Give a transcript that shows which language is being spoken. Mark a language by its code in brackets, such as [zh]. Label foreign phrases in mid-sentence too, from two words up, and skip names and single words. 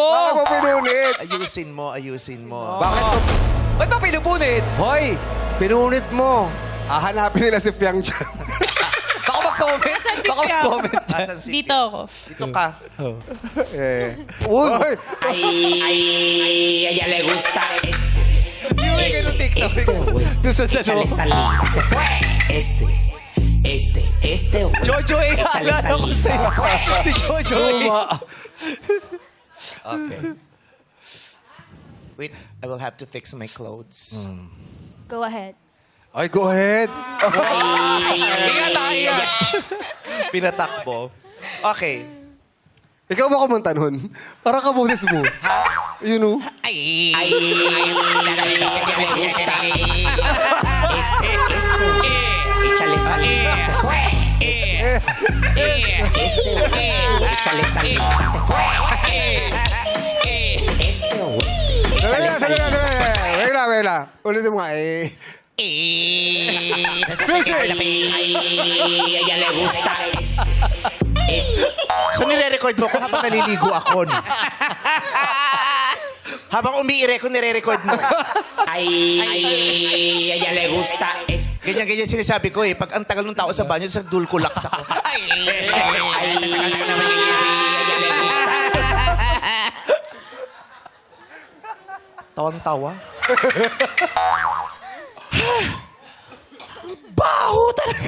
[tl] Bakit mo pinulit? Ayusin mo. Bakit mo... Ba't mo pinupunit? Hoy! Pinunit mo. Hahanapin nila si Fiang dyan. Baka mag-comment. Baka mag-comment. Asan si Dito ako. Dito ka. Uy! Ay, [es] a ella le gusta este. [tl] Yung ganun TikTok. Tusod na [es] Échale salida. Se fue. Este. [tl] Jojo eh. [es] Échale [tl] Alala ko [es] salida. [tl] sa'yo. Si Jojo eh. Okay. [en] Wait, I will have to fix my clothes. Go ahead. Ay, go ahead. [tl] Ingat. Pinatakbo. Okay. Ikaw ba kumanta nun? Para ka boses mo. [en] You know? [es] Ay, ya le gusta échale saliva, se fue. Échale saliva, se fue. Échale saliva. [tl] Wait na. Ulitin mo nga, [es] Ya le gusta [tl] So nire-record mo ko habang naliligo ako. No? Habang umiire ko, nire-record mo. Ay, [es] ya le gusta [tl] Ganyan sinasabi ko eh. Pag ang tagal ng tao sa banyo, sa dulkulaks ako. Tawang-tawa. Baho talaga.